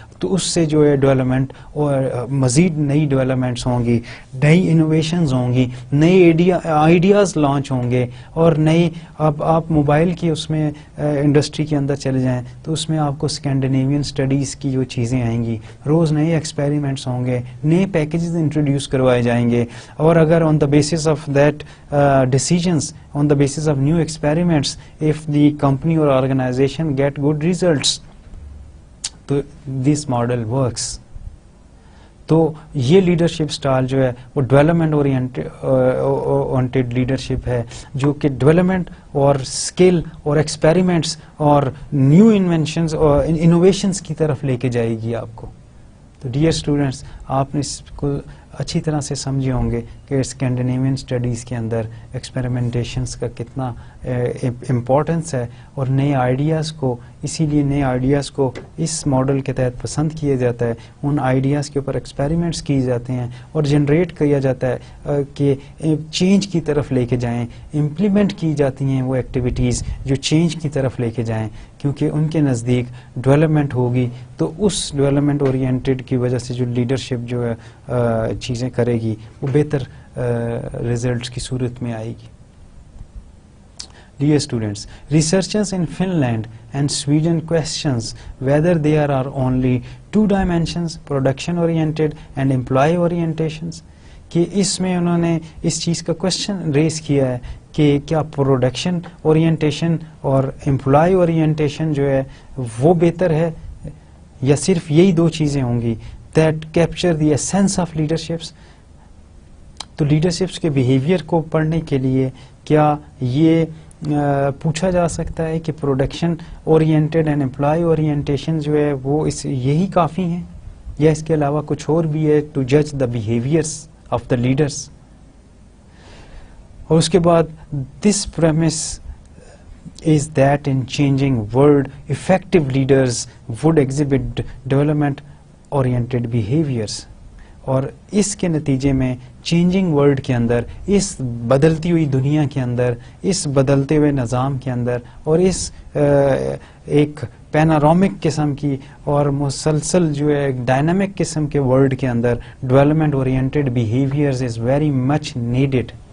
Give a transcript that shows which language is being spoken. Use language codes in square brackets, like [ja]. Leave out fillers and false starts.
[ur] تو اس سے جو ہے ڈیولپمنٹ اور مزید نئی ڈیولپمنٹس ہوں گی, نئی انوویشنز ہوں گی, نئی آئیڈیاز لانچ ہوں گے, اور نئی اب آپ موبائل کی اس میں انڈسٹری کے اندر چلے جائیں تو اس میں آپ کو اسکینڈینیوین اسٹڈیز کی جو چیزیں آئیں گی, روز نئے ایکسپیریمنٹس ہوں گے, نئے پیکیجز انٹروڈیوس کروائے جائیں گے. اور اگر [en] on the basis of that decisions, on the basis of new experiments, if the company or organization get good results, [ur] تو [en] this model works. [ur] تو یہ لیڈرشپ سٹائل جو ہے وہ ڈیولپمنٹ اورینٹیڈ لیڈرشپ ہے, جو کہ ڈیولپمنٹ اور اسکل اور ایکسپیریمنٹس اور نیو انوینشنز اور انوویشنز کی طرف لے کے جائے گی آپ کو. تو ڈیئر اسٹوڈینٹس, آپ نے اس کو اچھی طرح سے سمجھے ہوں گے کہ اسکینڈینیوین اسٹڈیز کے اندر ایکسپیریمنٹیشنس کا کتنا امپورٹنس ہے, اور نئے آئیڈیاز کو, اسی لیے نئے آئیڈیاز کو اس ماڈل کے تحت پسند کیا جاتا ہے. ان آئیڈیاز کے اوپر ایکسپیریمنٹس کیے جاتے ہیں اور جنریٹ کیا جاتا ہے کہ چینج کی طرف لے کے جائیں, امپلیمنٹ کی جاتی ہیں وہ ایکٹیویٹیز جو چینج کی طرف لے کے جائیں, کیونکہ ان کے نزدیک ڈیولپمنٹ ہوگی تو اس ڈیولپمنٹ اورینٹیڈ کی وجہ سے جو لیڈرشپ جو ہے چیزیں کرے گی وہ بہتر ریزلٹس کی صورت میں آئے گی. [en] Dear students, researchers in Finland and Sweden questions whether there are only two dimensions, production oriented and employee orientations. [ur] کہ اس میں انہوں نے اس چیز کا کوشچن ریز کیا ہے کہ کیا پروڈکشن اورینٹیشن اور امپلائی اورینٹیشن جو ہے وہ بہتر ہے, یا صرف یہی دو چیزیں ہوں گی [en] that capture the essence of leaderships. [ur] تو لیڈرشپس کے بیہیویئر کو پڑھنے کے لیے کیا یہ پوچھا جا سکتا ہے کہ production oriented and employee orientation جو ہے وہ یہی کافی ہیں, یا اس کے علاوہ کچھ اور بھی ہے [en] To جج دا behaviours of the leaders. [ur] اور اس کے بعد [en] This premise is that in changing world effective leaders would exhibit development oriented behaviors. [ur] اور اس کے نتیجے میں چینجنگ ورلڈ کے اندر, اس بدلتی ہوئی دنیا کے اندر, اس بدلتے ہوئے نظام کے اندر, اور اس ایک پینارامک قسم کی اور مسلسل جو ہے ایک ڈائنامک قسم کے ورلڈ کے اندر development oriented behaviours [en] is very much needed,